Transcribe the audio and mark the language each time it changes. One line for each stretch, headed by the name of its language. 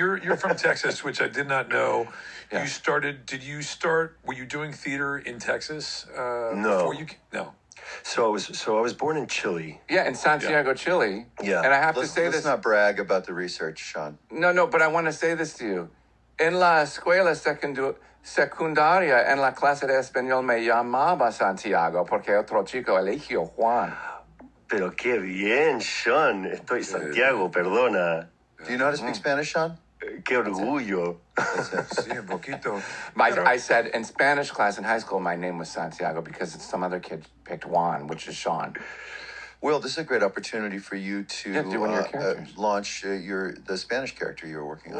English: You're from Texas, which I did not know. Yeah. You started. Did you start? Were you doing theater in Texas? No. Before you? No. So I was born in Chile. Yeah, in Santiago, Chile. Yeah. And I have to Let's, say let's this. not brag about the research, Sean. No, but I want to say this to you.
Spanish: En la escuela secundaria, en la clase de español me llamaba Santiago porque otro chico eligió Juan. Pero qué bien, Sean. Estoy Santiago, perdona.
English: Do you know how to speak Spanish, Sean?
Spanish: Qué orgullo. Sí, un poquito.
English: I said in Spanish class in high school, my name was Santiago because some other kid picked Juan, which is Sean. Will, this is a great opportunity for you to do one of your characters. launch the Spanish character you were working on.